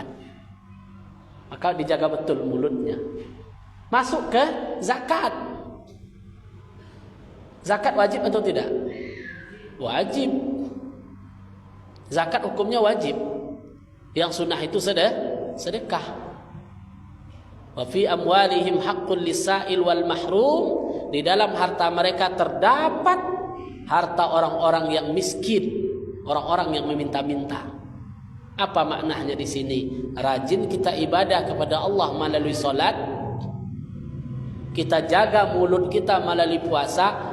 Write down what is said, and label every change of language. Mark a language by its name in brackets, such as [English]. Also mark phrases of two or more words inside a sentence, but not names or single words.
[Indonesian] Maka dijaga betul mulutnya. Masuk ke zakat. Zakat wajib atau tidak? Wajib. Zakat hukumnya wajib. Yang sunnah itu sedekah. [Arabic] وفي أموالهم حق للسائل والمحروم. [Indonesian] Di dalam harta mereka terdapat harta orang-orang yang miskin, orang-orang yang meminta-minta. Apa maknanya di sini? Rajin kita ibadah kepada Allah melalui salat. Kita jaga mulut kita melalui puasa.